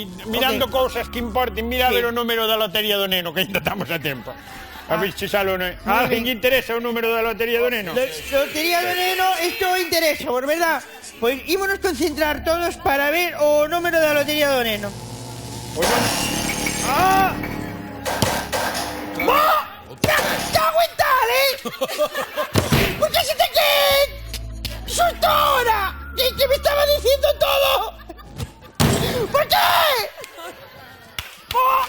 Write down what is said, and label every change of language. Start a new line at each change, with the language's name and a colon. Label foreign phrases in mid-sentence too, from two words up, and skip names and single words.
Galician: Mirando cousas que importen, mira a ver o número da lotería do neno, que ainda estamos a tempo. A ver se sale o neno. A alguén lle interesa o número da lotería do neno? Lotería do neno, isto interesa,
Spanish: por verdad.
Galician: Pois ímonos concentrar todos para ver o número da lotería do neno. ¡Ah! ¡Oh!
Spanish: ¡Cago en tal, eh! ¿Por qué se te queda? ¡Susto ahora! ¿Que me estaba diciendo todo? ¿Por qué? ¡Oh!